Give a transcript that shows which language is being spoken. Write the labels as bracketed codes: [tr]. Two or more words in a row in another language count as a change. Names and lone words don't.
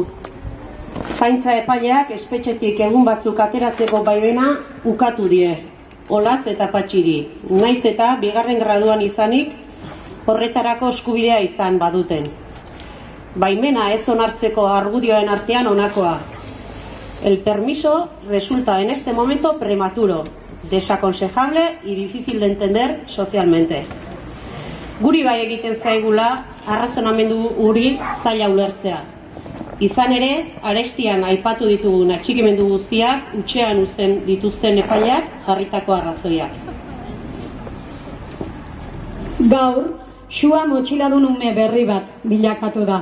[eu] Zaintza epaileak espetxetik egun batzuk ateratzeko baimena ukatu die, Olatz eta Patxiri, naiz eta 2. graduan izanik horretarako eskubidea izan baduten. Baimena ez onartzeko argudioen artean honakoa. [es] El permiso resulta en este momento prematuro, desaconsejable y difícil de entender socialmente. [eu] Guri bai egiten zaigula arrazonamendu hori zaila ulertzea. Izan ere, arestian aipatu ditugun atxikimendu guztiak hutsean uzten dituzten epaileak jarritako arrazoiak. Gaur, Xua motxiladun ume berri bat bilakatu da.